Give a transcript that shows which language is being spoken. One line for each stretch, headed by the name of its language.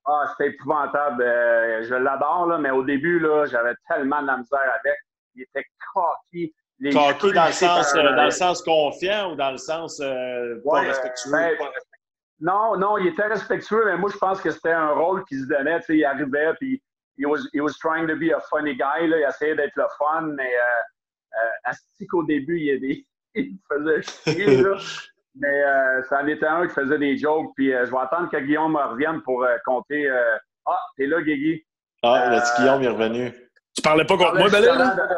French: C'était épouvantable. Je l'adore, là, mais au début, là, j'avais tellement de la misère avec. Il était cocky. Cocky dans le sens confiant ou dans le sens pas respectueux? Non, il était respectueux, mais moi, je pense que c'était un rôle qu'il se donnait. Tu sais, il arrivait, puis
English: he was trying to be a funny guy.
French: Là, il essayait d'être le fun, mais asti qu'au début, il faisait chier, là. Mais ça en était un qui faisait des jokes, puis je vais attendre que Guillaume me revienne pour compter. T'es là, Guigui. Le petit Guillaume est revenu. Tu parlais pas contre moi, Belé, là?